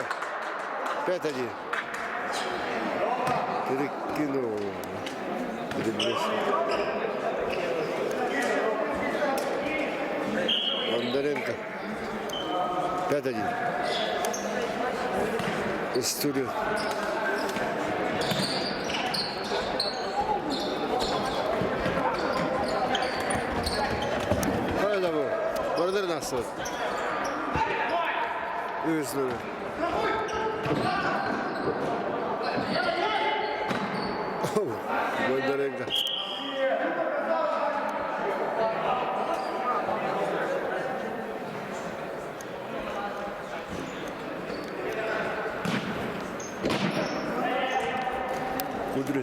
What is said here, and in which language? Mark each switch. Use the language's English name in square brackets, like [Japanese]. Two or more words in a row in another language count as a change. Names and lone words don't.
[Russian] 5-1. Перекинул. Бондаренко. 5-1. История. [Turkish] Hayda bu. Orada nasıl? Üstüne. [Russian] Бондаренко. Кудрин.